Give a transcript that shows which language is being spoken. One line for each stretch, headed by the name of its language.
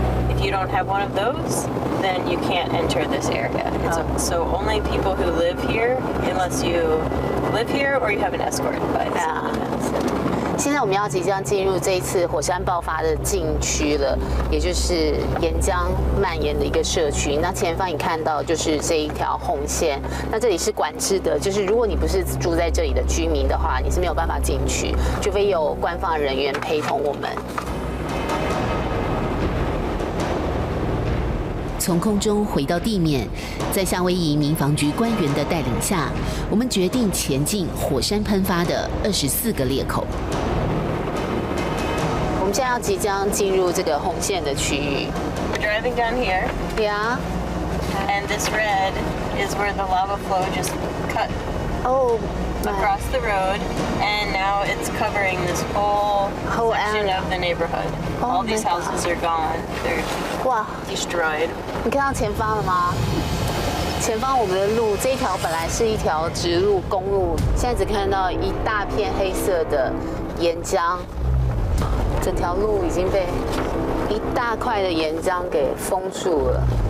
English: If you don't have one of those, then you can't enter this area. So only people who live here, unless you live here or you have an escort by someone else.
Chinese: 现在我们要即将进入这一次火山爆发的禁区了，也就是岩浆蔓延的一个社区。那前方你看到就是这一条红线，那这里是管制的，就是如果你不是住在这里的居民的话，你是没有办法进去，除非有官方人员陪同我们。从空中回到地面，在夏威夷民防局官员的带领下，我们决定前进火山喷发的24个裂口。我们现在要即将进入这个红线的区域。
English: We're driving down here. Yeah. And this red is where the lava flow just cut across the road, and now it's covering this whole section area of the neighborhood. All these houses are gone. They're destroyed.
Chinese: 你看到前方了吗？前方我们的路这一条本来是一条直路公路，现在只看到一大片黑色的岩浆，整条路已经被一大块的岩浆给封住了。